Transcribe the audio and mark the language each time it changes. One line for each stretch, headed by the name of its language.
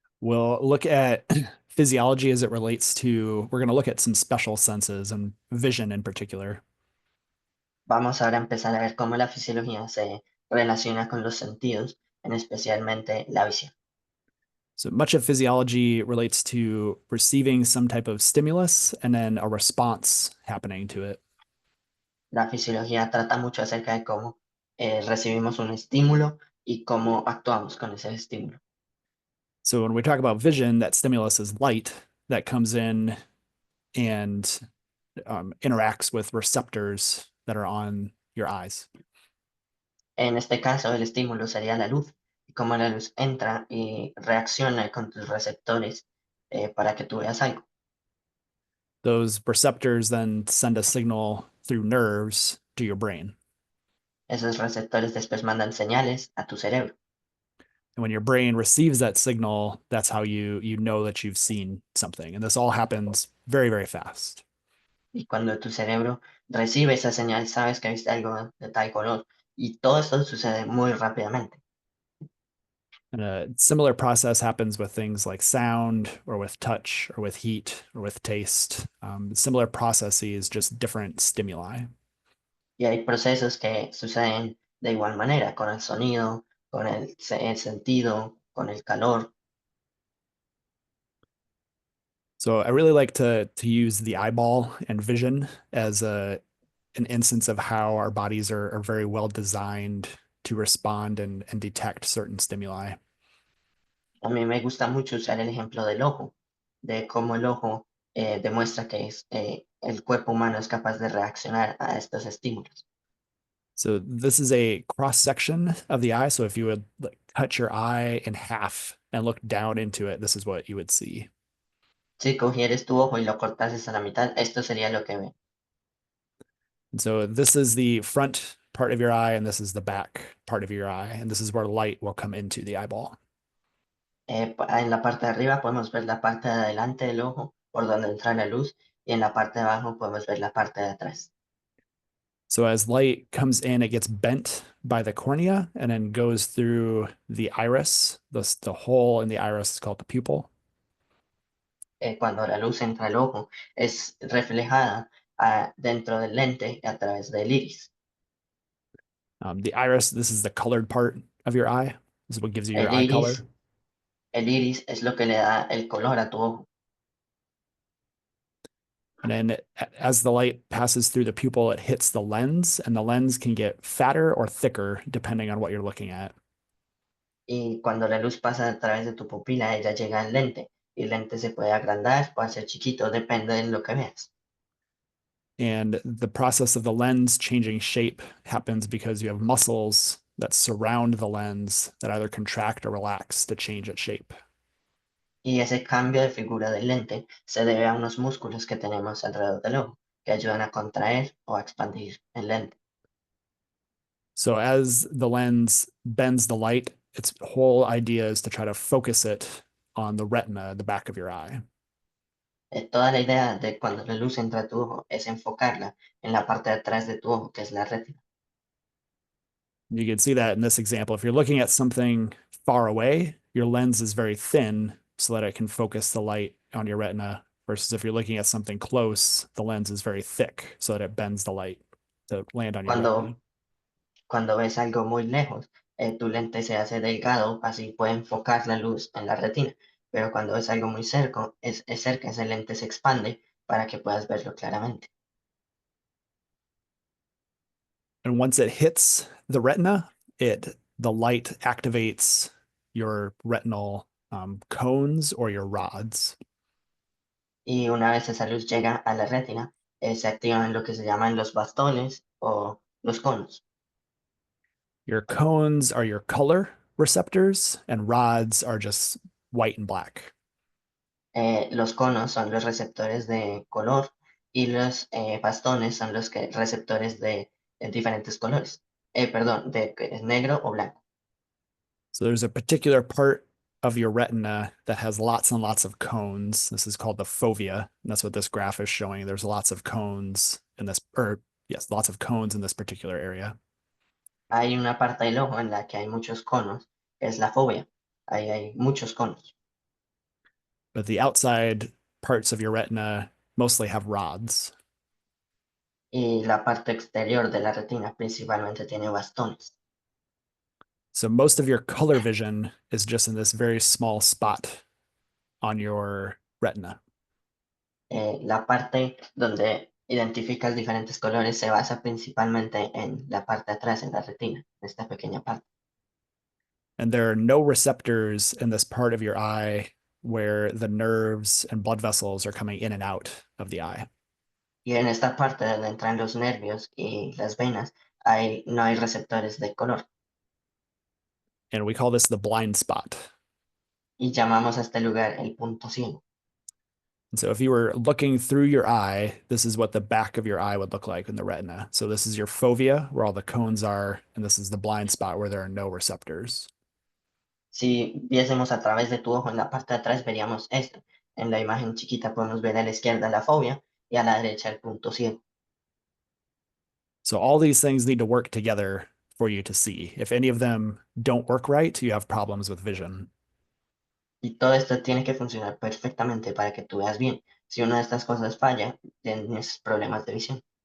English: We'll look at physiology as it relates to, we're going to look at some special senses and vision in particular.
Spanish: Vamos ahora a empezar a ver cómo la fisiología se relaciona con los sentidos, en especialmente la visión.
English: So much of physiology relates to receiving some type of stimulus and then a response happening to it.
Spanish: La fisiología trata mucho acerca de cómo recibimos un estímulo y cómo actuamos con ese estímulo.
English: So when we talk about vision, that stimulus is light that comes in and interacts with receptors that are on your eyes.
Spanish: En este caso, el estímulo sería la luz y cómo la luz entra y reacciona con tus receptores para que tú veas algo.
English: Those receptors then send a signal through nerves to your brain.
Spanish: Esos receptores después mandan señales a tu cerebro.
English: And when your brain receives that signal, that's how you know that you've seen something. And this all happens very, very fast.
Spanish: Y cuando tu cerebro recibe esa señal, sabes que viste algo de tal color. Y todo esto sucede muy rápidamente.
English: And a similar process happens with things like sound or with touch or with heat or with taste. Similar processes, just different stimuli.
Spanish: Y hay procesos que suceden de igual manera, con el sonido, con el sentido, con el calor.
English: So I really like to use the eyeball and vision as an instance of how our bodies are very well designed to respond and detect certain stimuli.
Spanish: A mí me gusta mucho usar el ejemplo del ojo, de cómo el ojo demuestra que el cuerpo humano es capaz de reaccionar a estos estímulos.
English: So this is a cross section of the eye. So if you would like, cut your eye in half and look down into it, this is what you would see.
Spanish: Si cogieres tu ojo y lo cortases a la mitad, esto sería lo que ve.
English: And so this is the front part of your eye, and this is the back part of your eye, and this is where light will come into the eyeball.
Spanish: En la parte de arriba podemos ver la parte de adelante del ojo, por donde entra la luz, y en la parte de abajo podemos ver la parte de atrás.
English: So as light comes in, it gets bent by the cornea and then goes through the iris. The hole in the iris is called the pupil.
Spanish: Cuando la luz entra al ojo, es reflejada dentro del lente a través del iris.
English: The iris, this is the colored part of your eye. This is what gives you your
Spanish: El
English: eye
Spanish: iris,
English: color.
Spanish: el iris es lo que le da el color a tu ojo.
English: And then as the light passes through the pupil, it hits the lens, and the lens can get fatter or thicker depending on what you're looking at.
Spanish: Y cuando la luz pasa a través de tu pupila, ella llega al lente. Y el lente se puede agrandar o hacer chiquito, depende de lo que veas.
English: And the process of the lens changing shape happens because you have muscles that surround the lens that either contract or relax to change its shape.
Spanish: Y ese cambio de figura del lente se debe a unos músculos que tenemos alrededor del ojo, que ayudan a contraer o a expandir el lente.
English: So as the lens bends the light, its whole idea is to try to focus it on the retina, the back of your eye.
Spanish: Toda la idea de cuando la luz entra a tu ojo es enfocarla en la parte de atrás de tu ojo, que es la retina.
English: You can see that in this example. If you're looking at something far away, your lens is very thin so that it can focus the light on your retina. Versus if you're looking at something close, the lens is very thick so that it bends the light to land on your retina.
Spanish: Cuando, cuando ves algo muy lejos, tu lente se hace delgado, así puede enfocar la luz en la retina. Pero cuando ves algo muy cerca, es cerca, ese lente se expande para que puedas verlo claramente.
English: And once it hits the retina, the light activates your retinal cones or your rods.
Spanish: Y una vez esa luz llega a la retina, se activan lo que se llaman los bastones o los conos.
English: Your cones are your color receptors, and rods are just white and black.
Spanish: Los conos son los receptores de color y los bastones son los receptores de diferentes colores. Perdón, de que es negro o blanco.
English: So there's a particular part of your retina that has lots and lots of cones. This is called the fovea, and that's what this graph is showing. There's lots of cones in this, or yes, lots of cones in this particular area.
Spanish: Hay una parte del ojo en la que hay muchos conos, que es la fobia. Ahí hay muchos conos.
English: But the outside parts of your retina mostly have rods.
Spanish: Y la parte exterior de la retina principalmente tiene bastones.
English: So most of your color vision is just in this very small spot on your retina.
Spanish: La parte donde identificas diferentes colores se basa principalmente en la parte de atrás, en la retina, en esta pequeña parte.
English: And there are no receptors in this part of your eye where the nerves and blood vessels are coming in and out of the eye.
Spanish: Y en esta parte donde entran los nervios y las venas, no hay receptores de color.
English: And we call this the blind spot.
Spanish: Y llamamos a este lugar el punto ciego.
English: And so if you were looking through your eye, this is what the back of your eye would look like in the retina. So this is your fovea, where all the cones are, and this is the blind spot where there are no receptors.
Spanish: Si viésemos a través de tu ojo en la parte de atrás, veríamos esto. En la imagen chiquita podemos ver a la izquierda la fobia y a la derecha el punto ciego.
English: So all these things need to work together for you to see. If any of them don't work right, you have problems with vision.
Spanish: Y todo esto tiene que funcionar perfectamente para que tú veas bien. Si una de estas cosas falla, tienes problemas de visión.